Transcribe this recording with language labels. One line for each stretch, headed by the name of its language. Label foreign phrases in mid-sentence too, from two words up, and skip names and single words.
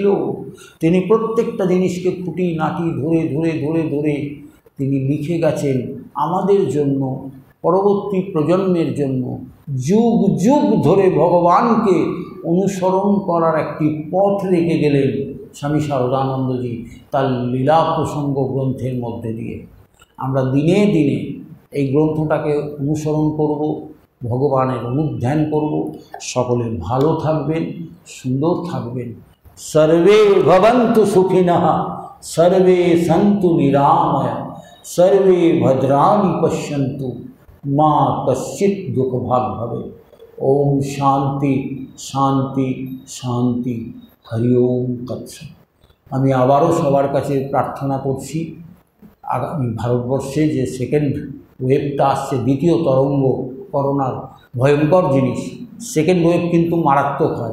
Bangla: তিনি প্রত্যেকটা জিনিসকে খুঁটিনাটি ধরে ধরে ধরে ধরে তিনি লিখে গেছেন আমাদের জন্য, পরবর্তী প্রজন্মের জন্য, যুগ যুগ ধরে ভগবানকে অনুসরণ করার একটি পথ রেখে গেলেন স্বামী শারদানন্দজি তার লীলা প্রসঙ্গ গ্রন্থের মধ্যে দিয়ে। আমরা দিনে দিনে এই গ্রন্থটাকে অনুসরণ করব, ভগবানের অনুধ্যান করব। সকলে ভালো থাকবেন, সুন্দর থাকবেন।
Sanskrit: সর্বে ভবন্তু সুখিনঃ, সর্বে সন্তু নিরাময়া, সর্বে ভদ্রাণি পশ্যন্তু, মা কশ্চিৎ দুঃখভাগ ভবে। ওম শান্তি শান্তি শান্তি, হরি ওম তৎসৎ।
Bangla: আমি আবারও সবার কাছে প্রার্থনা করছি, আগামী ভারতবর্ষে যে সেকেন্ড ওয়েভটা আসছে, দ্বিতীয় তরঙ্গ, করোনার ভয়ঙ্কর জিনিস,
English: second wave
Bangla: কিন্তু মারাত্মক হয়।